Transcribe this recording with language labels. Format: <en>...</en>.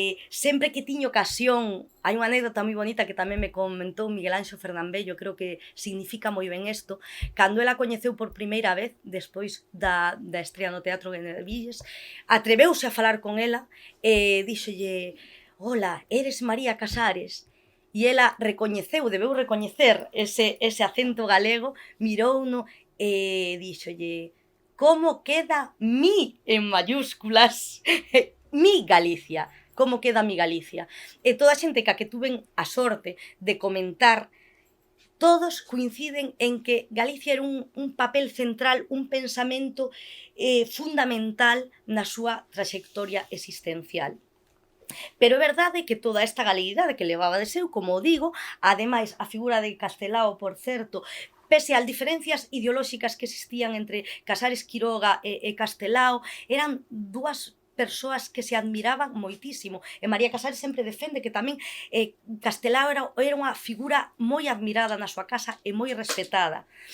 <gl>Sempre que tiño ocasión, hai unha anécdota moi bonita que tamén me comentou Miguel Anxo Fernambello, creo que significa moi ben isto, cando ela coñeceu por primeira vez, despois da estrea no Teatro de Nervilles, atreveuse a falar con ela e díxolle:</gl> <es>"Hola, eres María Casares?"</es> <gl>E ela debeu recoñecer ese acento galego, mirouno e díxolle:</gl> <es>"Como queda mi en mayúsculas?" Mi Galicia, como queda mi Galicia.</es> <gl>E toda a xente ca que tuven a sorte de comentar, todos coinciden en que Galicia era un papel central, un pensamento fundamental na súa traxectoria existencial. Pero é verdade que toda esta galeguidade que levaba de seu, como digo, ademais a figura de Castelao, por certo, pese ás diferencias ideolóxicas que existían entre Casares Quiroga e Castelao, eran dúas persoas que se admiraban moitísimo, e María Casares sempre defende que tamén Castelao era unha figura moi admirada na súa casa e moi respetada.</gl>